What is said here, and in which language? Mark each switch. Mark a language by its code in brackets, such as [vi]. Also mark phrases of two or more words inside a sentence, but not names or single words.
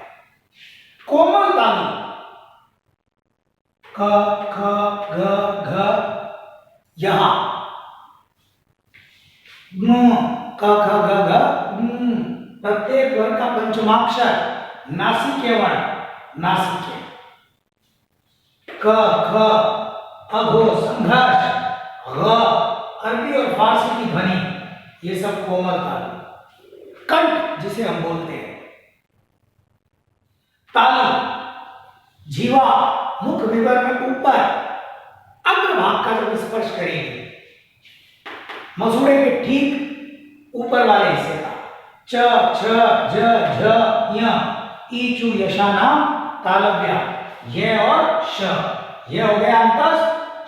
[hi] कोमल तालु, क, ख, ग, घ, यहां क, ख, ग, घ, प्रत्येक वर्ण का पंचमाक्षर नासिके वर्ण, नासिके। क, ख, अघो, संघर्ष, ग, अरबी और फारसी की ध्वनि, ये सब कोमल तालु। कंठ जिसे हम बोलते हैं, तालु, जीवा मुख विवर में ऊपर अग्रभाग का जब स्पर्श करेंगे, मसूड़े के ठीक ऊपर वाले हिस्से का, च, छ, ज, झ, य, ई, चू, यशाना, तालव्य, ये और श, ये हो गया अंतस।